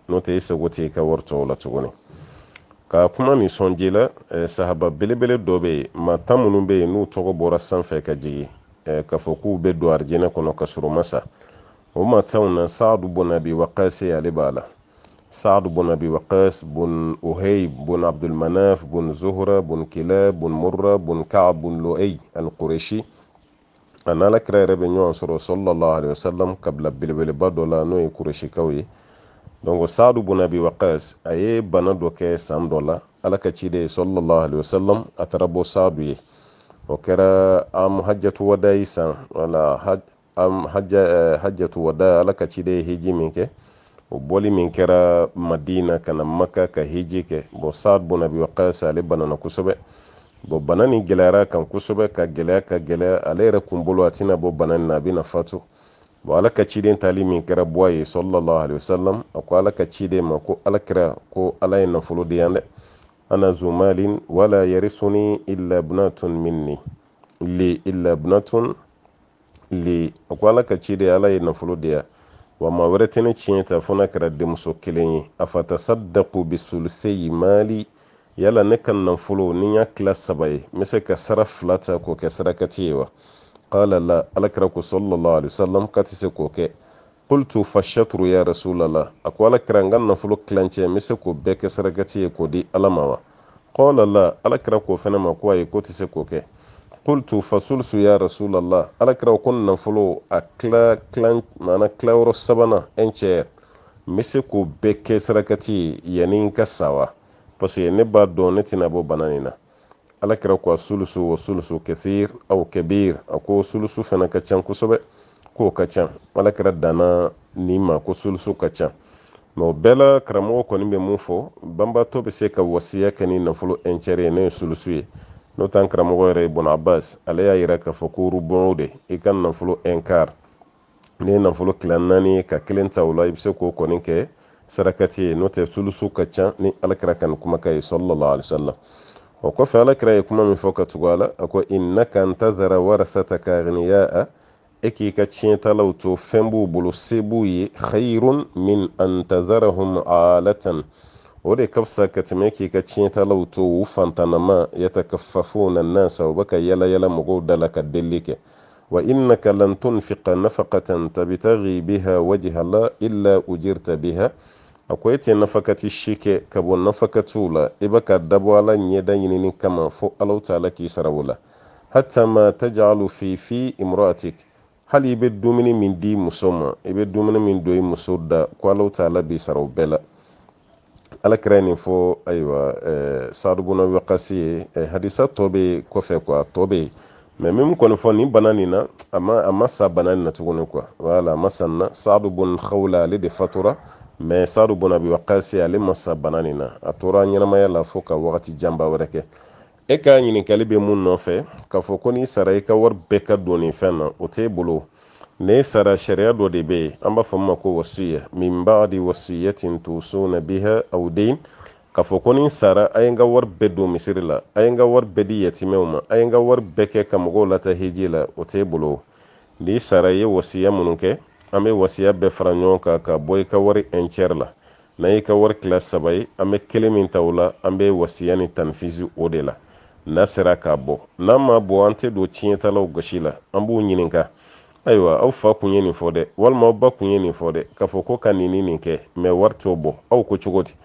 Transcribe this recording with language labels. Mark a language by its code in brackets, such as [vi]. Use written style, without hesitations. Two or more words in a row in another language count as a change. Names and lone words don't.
[bm] N'o tɛ i sago tɛ i ka wari tɔw la tuguni. Ka kuma nin sɔnji la, sahaba belebele dɔ bɛ yen, maa 10 minnu bɛ yen n'u tɔgɔ bɔra sanfɛ ka jigin. k'a fɔ k'u bɛ don arijinɛ kɔnɔ ka sɔrɔ masa o mataw na Saadu bun Abi Waqas ale b'a la. Saadu bun Abi Waqas bun Uhayb bun Abdul Manaf bun Zuhra bun Kilab bun Murra bun Ka'b bun Lu'ay al-Qurashi an alakira yɛrɛ bɛ ɲɔgɔn sɔrɔ [ar] صلى الله عليه وسلم [bm] kabila belebeleba dɔ la n'o ye Qurashikaw ye. donc Saadu bun Abi Waqas a ye bana dɔ kɛ san dɔ la ala ka ciden [ar] صلى الله عليه وسلم [bm] a taara bɔ Saadu ye. o kɛra [ar] حجة وداع [bm] san wala [ar] حجة وداع [bm] ala ka ciden hiji min kɛ o bɔli min kɛra Madina kana Maka ka hiji kɛ. bon Saadu bun Abi Waqas ale banana kosɛbɛ. bon bana ni gɛlɛyara kan kosɛbɛ ka gɛlɛya ale yɛrɛ kun bolo a tɛna bɔ bana nin na a bɛna fatu. bon ala ka ciden tali min kɛra bɔ ye [ar] صلى الله عليه وسلم [bm] a ko ala ka ciden ma ko alakira ko ala ye nafolo di yan dɛ. [ar] أنا ذو مال ولا يرثني إلا ابنة مني إلا ابنة لي [bm] a ko ala ka ciden ala ye nafolo di yan wa maa wɛrɛ tɛ ne tiɲɛ ta fo n'a kɛra denmuso kelen ye. [ar] أفأتصدق بثلثي مالي [bm] yala ne ka nafolo ni y'a tila 3 ye n bɛ se ka sara 2 ta k'o kɛ sarakati ye wa. [ar] قال لا [bm] alakira ko [ar] صلى الله عليه وسلم [bm] ka tɛ se k'o kɛ. [ar] قلت فالشطر يا رسول الله [bm] a ko alakira n ka nafolo tilancɛ n bɛ se k'o bɛɛ kɛ sarakati ye k'o di ala ma wa. [ar] قال لا [bm] alakira k'o fɛnɛ ma ko ayi k'o tɛ se k'o kɛ. [ar] قلت فالثلث يا رسول الله [bm] alakira ko nafolo a maana tilayɔrɔ 3nan [fr] un tiers [bm] n bɛ se k'o bɛɛ kɛ sarakati ye yanni n ka sa wa. [fr] parce que [bm] ne b'a dɔn ne tɛna bɔ bana nin na. alakira ko a [ar] الثلث والثلث كثير أو كبير [bm] a ko sulusu fana ka ca kosɛbɛ k'o ka ca. alakira danna ni ma ko sulusu ka ca. mais o bɛɛ la karamɔgɔ kɔni bɛ mun fɔ banbatɔ bɛ se ka wasiya kɛ ni nafolo [fr] un tiers [bm] ye n'o ye sulusu ye. n'o tɛ karamɔgɔ yɛrɛ Ibn Abbas ale y'a yira k'a fɔ ko rubɔn de i ka nafolo [fr] un quart [bm] ne ye nafolo tila 4 ka 1 ta o la i bɛ se k'o kɔni kɛ sarakati ye. n'o tɛ sulusu ka ca ni alakira ka nin kumakan ye [ar] صلى الله عليه وسلم. [bm] o kɔfɛ alakira ye kuma min fɔ ka tugu a la a ko [ar] إنك أن تذر ورثتك أغنياء [bm] e k'i ka tiɲɛtalaw to fɛn b'u bolo se b'u ye [ar] خير من أن تذرهم عالة [bm] o de ka fisa ka tɛmɛ k'i ka tiɲɛtalaw to u fantanama [ar] يتكففون الناس [bm] u bɛ ka yala mɔgɔw da la ka deli kɛ. [ar] وإنك لن تنفق نفقة تبتغي بها وجه الله إلا أجرت بها [bm] a ko e tɛ nafakati si kɛ ka bɔ nafakatiw la i bɛ ka dabɔ ala ɲɛda ɲinini kama fo Alahu Taala k'i sara o la. [ar] حتى ما تجعل في امرأتك [bm] hali i bɛ dumuni min di muso ma i bɛ dumuni min don i muso da ko Alahu Taala b'i sara o bɛɛ la. alakira ye nin fɔ ayiwa Saadu bun Abi Waqas ye hadisa tɔ bɛ kɔfɛ quoi tɔ bɛ yen mais min kɔni fɔ nin bana nin na a ma sa bana nin na tuguni [fr] quoi voilà [bm] a ma sa nin na. Saadu bun Khawla ale de fatura mais Saadu bun Abi Waqas ale ma sa bana nin na a tora ɲɛnamaya la fo ka wagati janba wɛrɛ kɛ. e ka ɲininkali bɛ mun nɔfɛ k'a fɔ ko n'i sara i ka wari bɛɛ ka don nin fɛn na o t'e bolo. ne sara sariya dɔ de bɛ yen an b'a fɔ min ma ko wasiya min [ar] بعد وصية توصون بها أو دين [bm] k'a fɔ ko ni sara a ye n ka wari bɛɛ don misiri la a ye n ka wari bɛɛ di yatimɛw ma a ye n ka wari bɛɛ kɛ ka mɔgɔw lata hiji la o t'e bolo. n'i sara i ye wasiya minnu kɛ an bɛ wasiya bɛɛ fara ɲɔgɔn kan ka bɔ i ka wari un tiers la. n'a y'i ka wari tila 3 ye an bɛ 1 min ta o la an bɛ wasiya ni tanfisi o de la. n'a sera k'a bɔ n'a ma bɔ an tɛ don tiɲɛtalaw gasi la an b'u ɲininka ayiwa aw fa kun ye nin fɔ dɛ walima aw ba kun ye nin fɔ dɛ k'a fɔ ko ka nin kɛ mais wari t'o bɔ aw ko cogo di.